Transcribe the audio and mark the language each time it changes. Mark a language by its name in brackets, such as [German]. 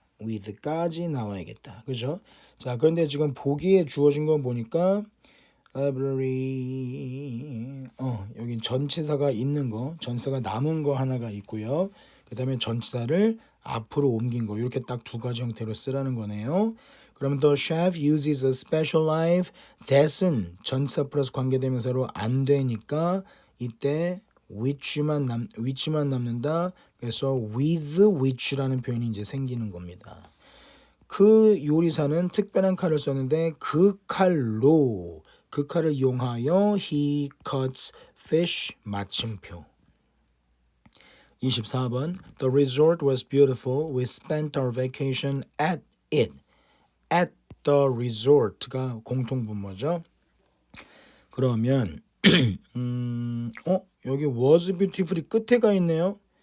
[Korean] with까지 나와야겠다. 그죠? 자, 그런데 지금 보기에 주어진 건 보니까 library 여기 전치사가 있는 거, 전치사가 남은 거 하나가 있고요. 그 다음에 전치사를 앞으로 옮긴 거 이렇게 딱 두 가지 형태로 쓰라는 거네요. [English] 그러면 the chef uses a special knife. [Korean] that은 전치사 플러스 관계대명사로 안 되니까 이때 which만 남는다. 그래서 with which라는 표현이 이제 생기는 겁니다. 그 요리사는 특별한 칼을 썼는데 그 칼을 이용하여 [English] he cuts fish. [Korean] 마침표. [English] 24번 The resort was beautiful. We spent our vacation at it. At the resort가 공통분모죠. [Korean] 그러면 여기 was beautiful이 끝에 가 있네요.